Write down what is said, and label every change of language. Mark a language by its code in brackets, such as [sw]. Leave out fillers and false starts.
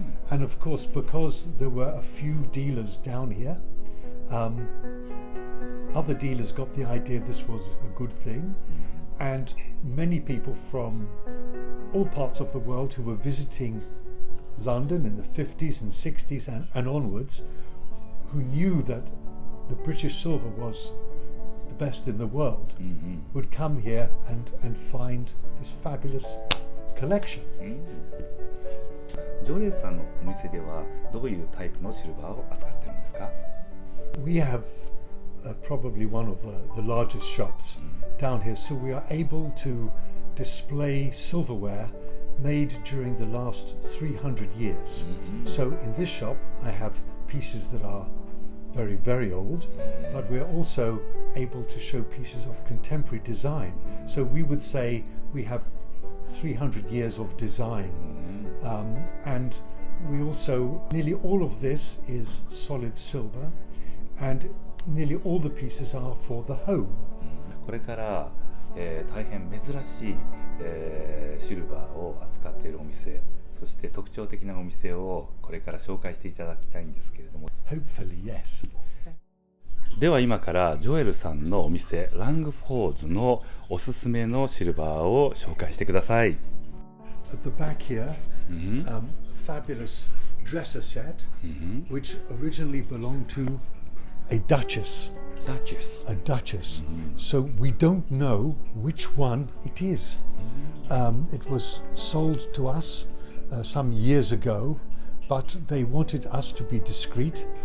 [en] And of course, because there were a few dealers down here, other dealers got the idea this was a good thing, and many people from all parts of the world who were visiting London in the 50s and 60s and onwards, who knew that the British silver was the best in the world, would come here and find this fabulous collection. [ja] ジョエルさんのお店ではどういうタイプのシルバーを扱っているんですか？ [en] We have probably one of the largest shops down here, so we are able to display silverware made during the last 300 years. So in this shop I have pieces that are very, very old, but we're also able to show pieces of contemporary design. So we would say we have 300 years of design, and we also, nearly all of this is solid silver, and nearly all the pieces are for the home. [ja] これから、大変珍しい、シルバーを扱っているお店、そして特徴的なお店をこれから紹介していただきたいんですけれども。 [en] Hopefully, yes. [ja] では今からジョエルさんのお店ラングフォーズのおすすめのシルバーを紹介してください。 [en] At the back here, fabulous dresser set, which originally belonged to a duchess. A duchess. So we don't know which one it is. It was sold to us some years ago, but they wanted us to be discreet.